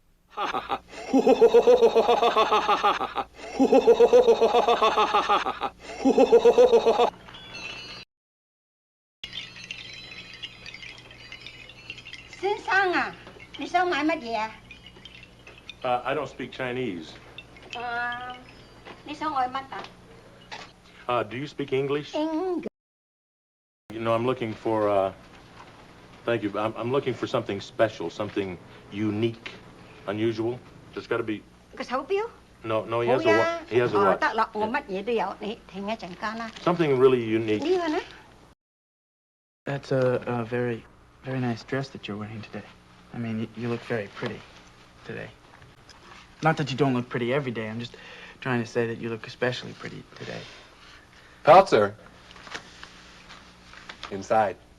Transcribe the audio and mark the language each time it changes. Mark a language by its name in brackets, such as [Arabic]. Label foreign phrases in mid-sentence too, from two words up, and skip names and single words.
[Cantonese] 先生啊，你想買乜嘢啊？ [English] I don't speak Chinese. [Cantonese] 你想愛乜啊？ [English] Do you speak English? English. You know, I'm looking for, thank you. I'm looking for something special, something unique, unusual. There's got to be. [Cantonese] 個手錶？ [English] No, he [Cantonese] 好 [English] has a 呀 what? He has a what? [Cantonese] 得啦，我乜嘢都有，你停一陣間啦。 [English] Something really unique. [Cantonese] 呢個呢？ [English] That's a very, very nice dress that you're wearing today. I mean, you look very pretty today. Not that you don't look pretty every day. I'm just trying to say that you look especially pretty today. Peltzer. Inside.